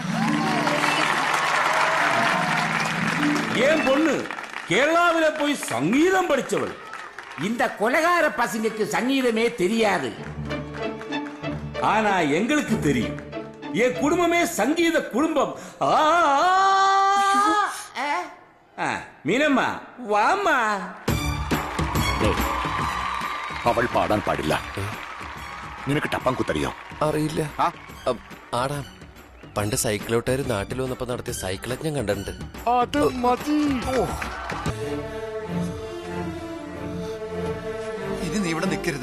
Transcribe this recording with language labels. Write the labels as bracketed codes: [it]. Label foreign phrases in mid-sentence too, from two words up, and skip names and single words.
[ta] ஏன் பொண்ணு கேரளாவில போய் சங்கீதம் படிச்சவள். இந்த கொலகார பசங்களுக்கு சங்கீதமே தெரியாது. ஆனா எங்களுக்கு தெரியும். என் குடும்பமே சங்கீத குடும்பம். மீனம்மா வாமா. [ml] അവൾ പാടാൻ പാടില്ല. നിനക്ക് ടപ്പാങ്കുത്തറിയോ? അറിയില്ല. ആടാ, പണ്ട് സൈക്കിളോട്ടുകാർ നാട്ടിൽ വന്നപ്പോ നടത്തിയ സൈക്കിളൊക്കെ ഞാൻ കണ്ടിട്ടുണ്ട്. അത് മതി. ഇനി നീ ഇവിടെ നിൽക്കരുത്.